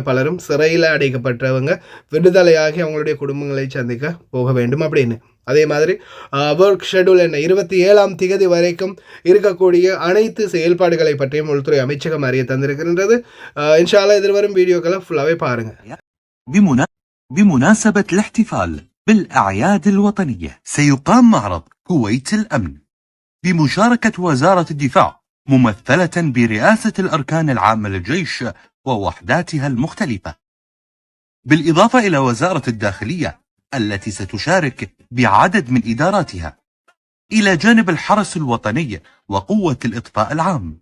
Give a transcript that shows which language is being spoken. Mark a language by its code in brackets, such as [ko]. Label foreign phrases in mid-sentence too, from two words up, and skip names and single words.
[ta] பலரும் சிறையில் அடைக்கப்பட்டவங்க விடுதலையாகி அவங்களுடைய குடும்பங்களை சந்திக்க போக வேண்டும் அப்படின்னு. அதே மாதிரி [en] work schedule [ta] என்ன 27ஆம் திகதி வரைக்கும் இருக்கக்கூடிய அனைத்து செயல்பாடுகளை பற்றியும் உள்துறை அமைச்சகம் அறிய தந்திருக்கின்றது. [ar] إن شاء الله [ta] எதிர்வரும் வீடியோக்களை ஃபுல்லாகவே பாருங்க. [ar] بمناسبة الاحتفال بالأعياد الوطنية سيقام معرض كويت الأمن بمشاركة وزارة الدفاع ممثلة برئاسة الأركان العامة للجيش ووحداتها المختلفة، بالإضافة إلى وزارة الداخلية التي ستشارك بعدد من إداراتها، إلى جانب الحرس الوطني وقوة الإطفاء العام.